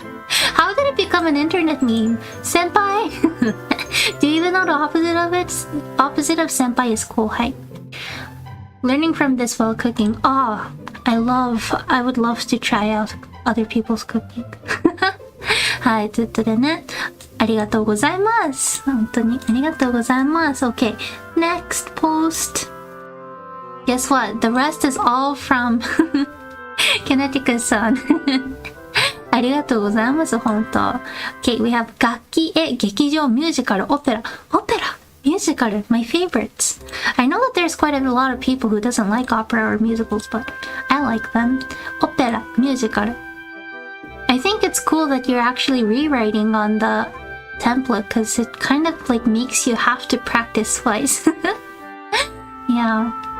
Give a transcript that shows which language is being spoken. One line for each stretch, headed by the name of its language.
English: How did it become an internet meme? Senpai? Do you even know the opposite of it? Opposite of senpai is kohai. Learning from this while cooking. Ah, I would love to try out other people's cooking.
Japanese: はい、ということでね、ありがとうございます。本当にありがとうございます。
English: Okay, next post. Guess what? The rest is all from Connecticut-san.
Japanese: ありがとうございます、本当。
English: Okay, we have
Japanese: 楽器、劇場、ミュージカル、オペラ。
English: Musical, my favorites. I know that there's quite a lot of people who doesn't like opera or musicals, but I like them. Opera, musical. I think it's cool that you're actually rewriting on the template because it kind of like makes you have to practice twice. Yeah.